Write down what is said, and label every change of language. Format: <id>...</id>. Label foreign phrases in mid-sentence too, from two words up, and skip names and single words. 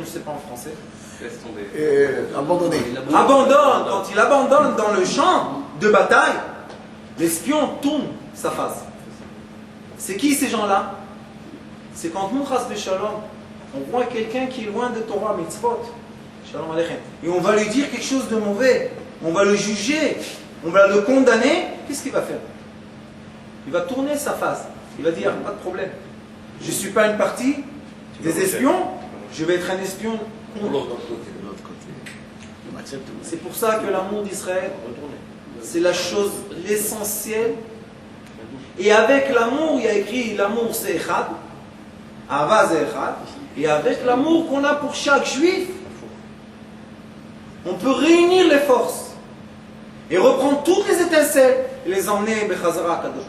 <fr>Je ne sais pas en français. Laisse tomber. Abandonné. Abandonne. Quand il abandonne dans le champ de bataille, l'espion tourne sa face. C'est qui ces gens-là? C'est quand nous,</fr> <he>חס ושלום,</he> <fr>on voit quelqu'un qui est loin de</fr> <he>תורה מצוות, שלום עליכם,</he> <fr>et on va lui dire quelque chose de mauvais, on va le juger, on va le condamner, qu'est-ce qu'il va faire? Il va tourner sa face, il va dire, pas de problème, je ne suis pas une partie des espions, je vais être un espion contre l'autre. C'est pour ça que l'amour d'Israël, c'est la chose, l'essentiel, et avec l'amour, il y a écrit, l'amour c'est Echad, Ahava c'est Echad, et avec l'amour qu'on a pour chaque juif, on peut réunir les forces et reprendre toutes les étincelles et les emmener Bechazara à</fr> <he>קדוש ברוך.</he>